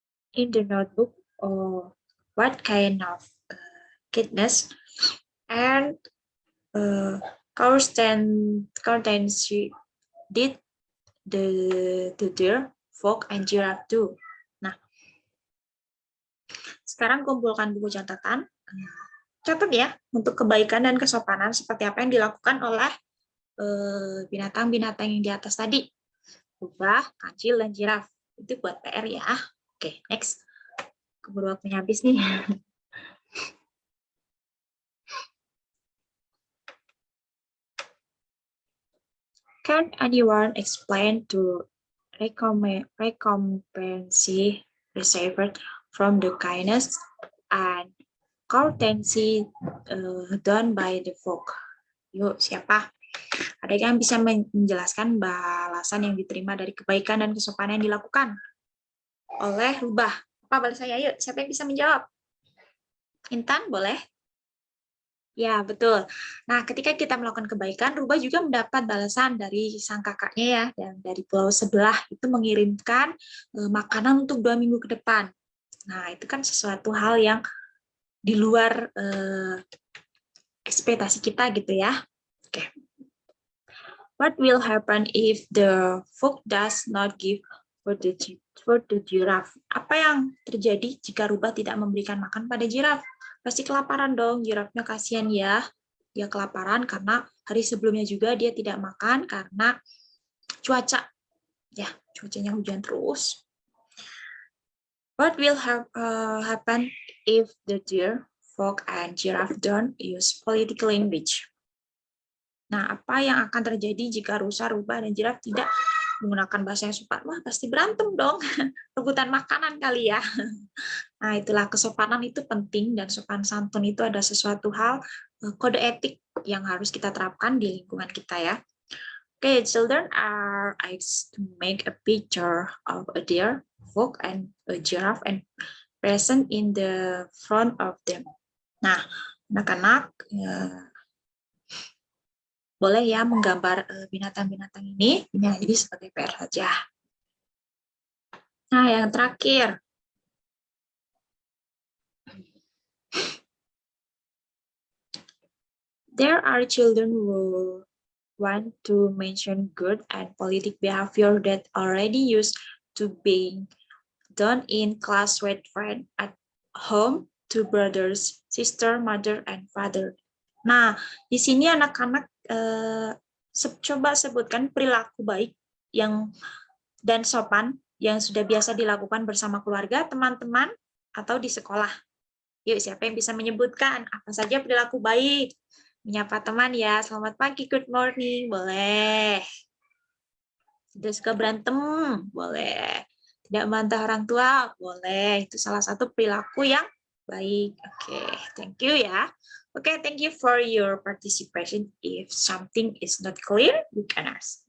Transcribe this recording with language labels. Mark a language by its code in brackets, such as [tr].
[en] In the notebook, or what kind of goodness and Constancy did the deer, frog, and giraffe do. [id] Nah, sekarang kumpulkan buku catatan. Catat ya, untuk kebaikan dan kesopanan seperti apa yang dilakukan oleh binatang-binatang yang di atas tadi. Rubah, kancil, dan giraffe. Itu buat PR ya. Oke, next. Keburu waktunya habis nih. [en] Can anyone explain to recompense received from the kindness and courtesy done by the frog? [id] Yuk, siapa? Ada yang bisa menjelaskan balasan yang diterima dari kebaikan dan kesopanan yang dilakukan oleh rubah? Apa balasannya? Yuk, siapa yang bisa menjawab? Intan, boleh? Ya, betul. Nah, ketika kita melakukan kebaikan, rubah juga mendapat balasan dari sang kakaknya ya, dan dari pulau sebelah itu mengirimkan makanan untuk 2 minggu ke depan. Nah, itu kan sesuatu hal yang di luar ekspektasi kita gitu ya. Oke. [en] What will happen if the fox does not give for the giraffe? [id] Apa yang terjadi jika rubah tidak memberikan makan pada jiraf? Pasti kelaparan dong, jirafnya kasihan ya. Dia kelaparan karena hari sebelumnya juga dia tidak makan karena cuaca. Ya, cuacanya hujan terus. [en] What will happen if the deer, fox, and giraffe don't use political language? [id] Nah, apa yang akan terjadi jika rusa, rubah, dan jiraf tidak menggunakan bahasa yang sopan? Wah, pasti berantem dong. Rebutan makanan kali ya. Nah, itulah kesopanan itu penting dan sopan santun itu ada sesuatu hal kode etik yang harus kita terapkan di lingkungan kita ya. [en] Okay, children are asked to make a picture of a deer, fox, and a giraffe and present in the front of them. [id] Nah, anak-anak boleh ya menggambar binatang-binatang ini jadi sebagai PR saja. Nah, yang terakhir. [en] There are children who want to mention good and politic behavior that already used to being done in class with friends at home to brothers, sister, mother, and father. [id] Nah, di sini anak-anak coba sebutkan perilaku baik yang dan sopan yang sudah biasa dilakukan bersama keluarga, teman-teman, atau di sekolah. Yuk, siapa yang bisa menyebutkan apa saja perilaku baik? Menyapa teman ya, selamat pagi, [en] good morning, [id] boleh. Tidak suka berantem, boleh. Tidak membantah orang tua, boleh. Itu salah satu perilaku yang baik. [en] Oke, thank you ya. Oke, thank you for your participation. If something is not clear, you can ask.